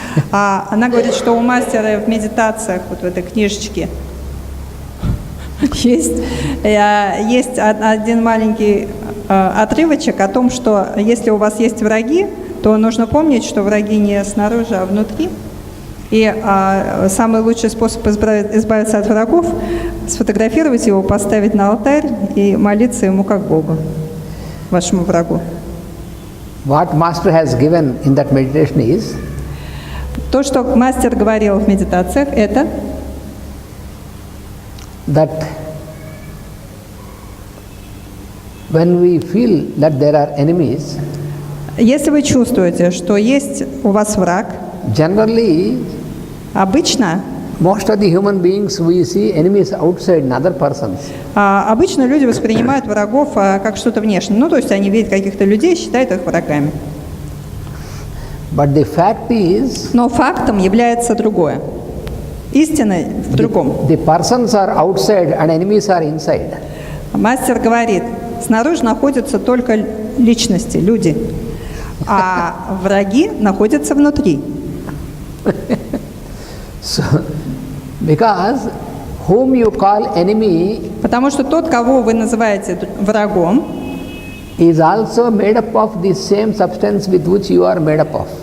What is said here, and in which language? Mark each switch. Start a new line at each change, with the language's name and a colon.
Russian: Она говорит, что у мастера в медитациях, вот в этой книжечке, есть один маленький отрывочек о том, что если у вас есть враги, то нужно помнить, что враги не снаружи, а внутри. И самый лучший способ избавиться от врагов – сфотографировать его, поставить на алтарь и молиться ему как Богу, вашему врагу.
English: What master has given in that meditation is
Russian: То, что мастер говорил в медитациях, это
English: that when we feel that there are enemies,
Russian: если вы чувствуете, что есть у вас враг,
English: generally
Russian: обычно
English: most of the human beings we see enemies outside in other persons.
Russian: Обычно люди воспринимают врагов как что-то внешнее. Ну, то есть они видят каких-то людей, считают их врагами.
English: But the fact is,
Russian: Но фактом является другое. Истина в другом.
English: the persons are outside and enemies are inside.
Russian: Мастер говорит, снаружи находятся только личности, люди, а враги находятся внутри.
English: So, because whom you call enemy
Russian: Потому что тот, кого вы называете врагом,
English: is also made up of the same substance with which you are made up of.